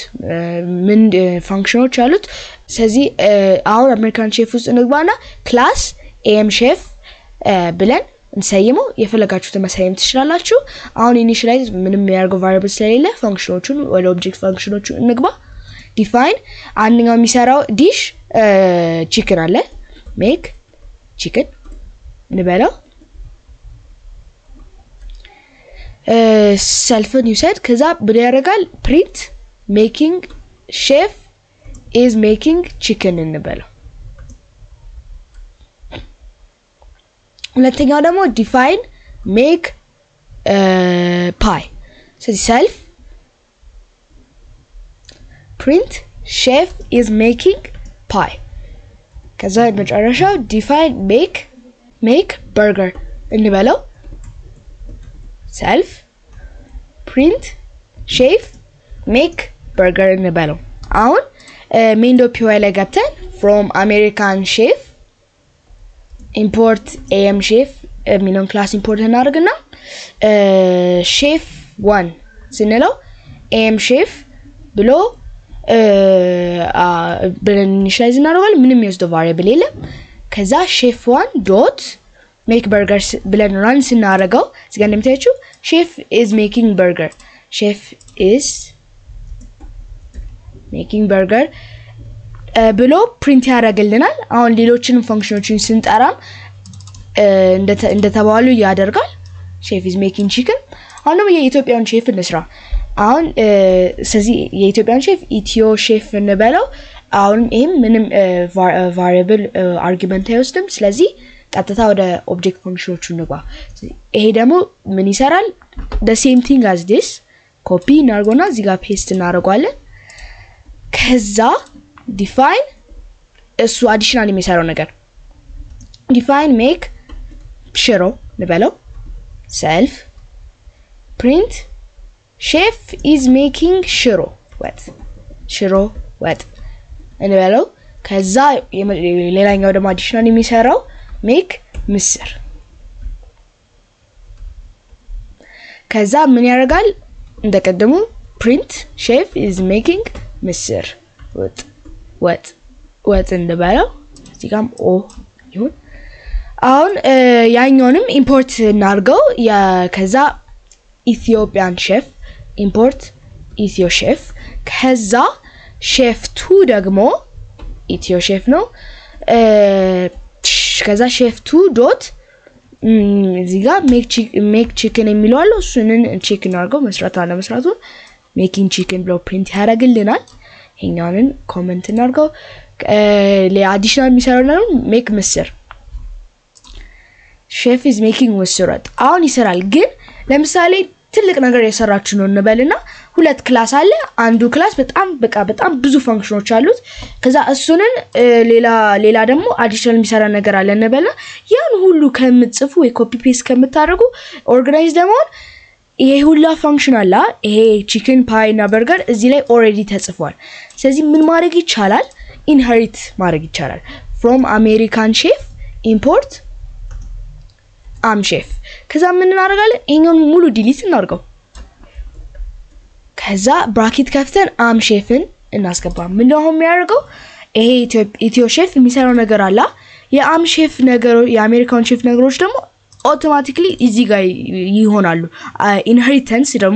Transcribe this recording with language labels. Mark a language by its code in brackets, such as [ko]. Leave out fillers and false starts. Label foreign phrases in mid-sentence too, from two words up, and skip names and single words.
[am] ምን ፋንክሽኖች አሉት ስለዚህ አሁን አሜሪካን ሼፍ ውስጥ እንግባና ክላስ am chef ብለን እንሰይመው የፈለጋችሁት መሰየም ትችላላችሁ አሁን ኢኒሺያላይዝ ምንም የሚያደርገው ቫሪያብል ስለሌለ ፋንክሽኖቹን ወደ ኦብጀክት ፋንክሽኖቹ እንግባ ዲፋይን አንደኛው የሚሰራው ዲሽ ቺክን አለ ሜክ ቺክን እንበለው ሰልፍን ዩሰድ ከዛ ብለ ያደርጋል [en] print making chef is making chicken [am] እንበለው ሁለተኛው ደግሞ [en] define make pie [am] ስለዚህ [en] self print chef is making pie [am] ከዛ መጨረሻው [en] define make burger [am] እንበለው [en] self print chef make burger [am] እንበለው አሁን main.py ላይ ገብተን [en] from american chef import am chef [am] ሚኖን ክላስ ኢምፖርት እናደርግና chef 1 ስንለው am chef ብሎ ኢኒሺያላይዝ እናደርጋለን ምንም የወስደው ቫሪያብል የለም ከዛ [en] chef 1 dot make burgers [am] ብለን ራን ስናደርገው እዚህ ጋር እንደምታዩት [en] chef is making burger chef is making burger [am] ብሎ ፕሪንት ያደርግልናል አሁን ሌሎችንም ፋንክሽኖችን ስንጠራም እንደተባሉ ያደርጋል [en] chef is making chicken [am] አሁን ደግሞ የኢትዮጵያን ሼፍ እንስራ አሁን ስለዚህ የኢትዮጵያን ሼፍ ኢትዮ ሼፍ እንበለው አሁን ይሄም ምንም ቫሪያብል አርጊመንት አይወስድም ስለዚህ ቀጥታ ወደ ኦብጀክት ፋንክሽኖቹ እንግባ ይሄ ደግሞ ምን ይሰራል [en] the same thing as this copy [am] እናርጎና እዚህ ጋር paste እናረጋለን ከዛ define እሱ additional የሚሰራው ነገር [en] define make [am] ሽሮ ልበለው [en] self print chef is making [am] ሽሮ ወጥ እንበለው ከዛ ሌላኛው ደግሞ additional የሚሰራው make ምስር ከዛ ምን ያደርጋል እንደቀደሙ [en] print chef is making [am] ምስር ወጥ እንበለው እዚህ ጋርም ኦ ይሁን አሁን ያኛውንም ኢምፖርት እናርገው ከዛ ኢትዮጵያን ሼፍ ኢምፖርት ኢትዮ ሼፍ ከዛ ሼፍ 2 ደግሞ ኢትዮ ሼፍ ነው ከዛ ሼፍ 2 ዶት እዚህ ጋር [en] make chicken [am] የሚለው አለ እሱንን ቼክ እናርገው መስራት አለ መስራቱን [en] making chicken [am] ብሎ ፕሪንት ያደርግልናል ይሄኛውን ኮሜንት እናርገው ለአዲሽናል የሚሰራው ነው ሜክ ምስር [en] chef is making [am] ምስር ወጥ አሁን ይሰራል ግን ለምሳሌ ትልቅ ነገር የሰራችሁ ነው እንበልና ሁለት ክላስ አለ አንዱ ክላስ በጣም ብዙ ፋንክሽኖች አሉት ከዛ እሱንን ሌላ ደግሞ አዲሽናል የሚሰራ ነገር አለ እንበልና ያን ሁሉ ከምትጽፉ ወይ [en] copy paste [am] ከምታደርጉ ኦርጋናይዝ ደግሞ ይሄ ሁሉ ፋንክሽን አለ ይሄ [en] chicken pie [am] እና burger እዚህ ላይ ኦሬዲ ተጽፏል ስለዚህ ምን ማድረግ ይቻላል ኢንሄሪት ማድረግ ይቻላል [en] from american chef import am chef [am] ከዛ ምን እናደርጋለን እኛን ሙሉ ዲሊት እናርገው ከዛ ብራኬት ከፍተን am chefን እናስገባ ምን ነው የሚያደርገው ይሄ ኢትዮ ሼፍ የሚሰራው ነገር አለ የam chef ነገር የአሜሪካን ሼፍ ነገሮች ደግሞ አውቶማቲካሊ እዚህ ጋር ይሆናሉ ኢንሄሪታንስ ደግሞ